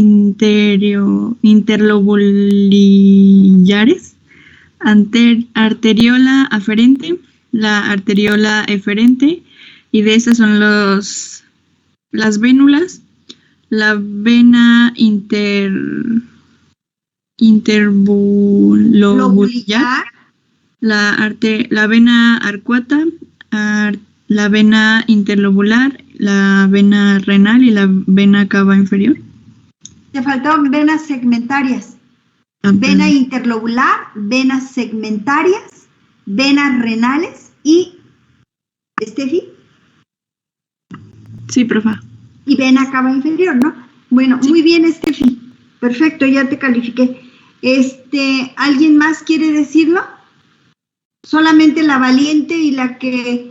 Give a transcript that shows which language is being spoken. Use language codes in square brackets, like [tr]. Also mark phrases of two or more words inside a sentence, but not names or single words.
[es] interlobulares, arteriola aferente, la arteriola eferente, y de estas son las vénulas, la vena interlobular, la vena arcuata, la vena interlobular, la vena renal y la vena cava inferior. Te faltaron venas segmentarias. Vena interlobular, venas segmentarias, venas renales y... ¿Estefi? Sí, profa. Y vena cava inferior, ¿no? Bueno, sí. Muy bien, Estefi. Perfecto, ya te califiqué. ¿Alguien más quiere decirlo? Solamente la valiente y la que...